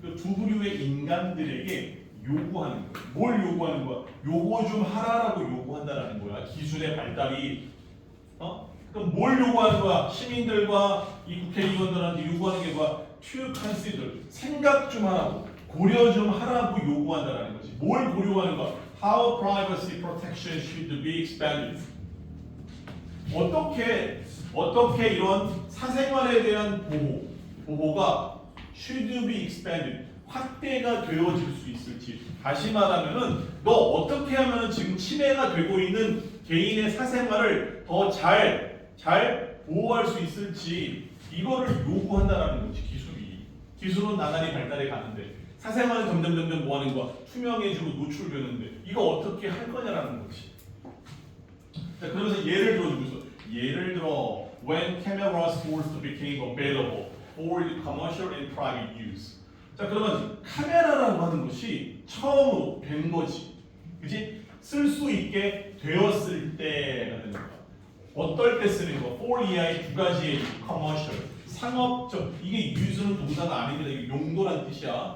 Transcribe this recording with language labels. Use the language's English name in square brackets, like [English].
[Korean] 두 부류의 인간들에게 요구하는 거야. 뭘 요구하는 거야? 요거 좀 하라라고 요구한다라는 거야. 기술의 발달이. 그럼 뭘 요구하는 거야? 시민들과 이 국회의원들한테 요구하는 게 뭐야? [English] To consider, [Korean] 생각 좀 하라고, 고려 좀 하라고 요구한다라는 거지. 뭘 고려하는 거야? [English] How privacy protection should be expanded. [Korean] 어떻게 이런 사생활에 대한 보호가 [English] should be expanded, [Korean] 확대가 되어질 수 있을지. 다시 말하면은 너 어떻게 하면은 지금 침해가 되고 있는 개인의 사생활을 더 잘 보호할 수 있을지 이거를 요구한다라는 거지. 기술은 나날이 발달해 가는데 사생활은 점점 뭐 하는 거야? 투명해지고 노출되는데 이거 어떻게 할 거냐라는 거지. 자, 그러면서 예를 들어 [English] when cameras first became available for commercial and private use. [Korean] 자, 그러면 카메라라고 하는 것이 처음으로 된 거지. 그지? 쓸 수 있게 되었을 때가 되는 거야. 어떨 때 쓰는 거? for 이하의 두 가지의 commercial, 상업적, 이게 use는 동사가 아닙니다. 이게 용도란 뜻이야.